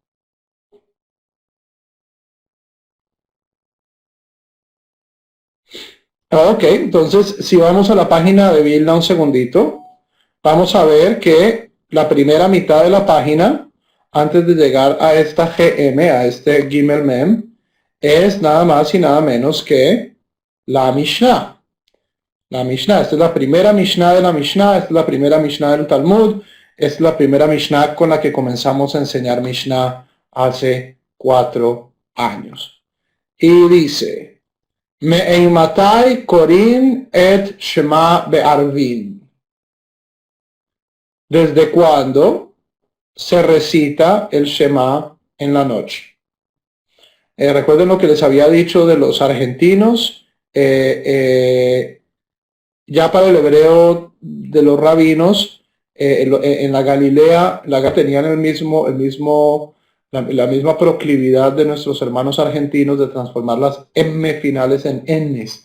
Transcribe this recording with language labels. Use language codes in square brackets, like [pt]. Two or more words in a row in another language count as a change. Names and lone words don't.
[es] Ok, entonces si vamos a la página de Vilna un segundito, vamos a ver que la primera mitad de la página, antes de llegar a esta GM, a este Gimel Mem, es nada más y nada menos que la Mishnah. La Mishnah, esta es la primera Mishnah de la Mishnah, esta es la primera Mishnah del Talmud, esta es la primera Mishnah con la que comenzamos a enseñar Mishnah hace 4 años. Y dice, [he] מאימתי קורין את שמע בערבין. [es] ¿Desde cuándo se recita el Shema en la noche? Recuerden lo que les había dicho de los argentinos. Ya para el hebreo de los rabinos, en la Galilea, tenían la misma proclividad de nuestros hermanos argentinos de transformar las M finales en Ns.